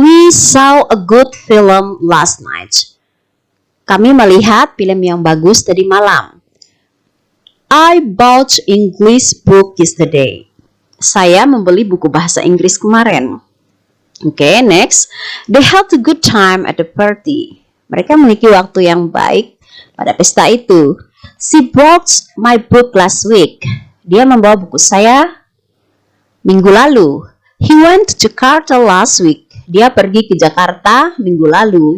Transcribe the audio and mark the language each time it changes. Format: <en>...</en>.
<en>We saw a good film last night.</en> <id>Kami melihat film yang bagus tadi malam.</id> <en>I bought English book yesterday.</en> <id>Saya membeli buku bahasa Inggris kemarin.</id> <en>Okay, next. They had a good time at the party.</en> <id>Mereka memiliki waktu yang baik pada pesta itu.</id> <en>She brought my book last week.</en> <id>Dia membawa buku saya minggu lalu.</id> <en>He went to Jakarta last week.</en> <id>Dia pergi ke Jakarta minggu lalu.</id>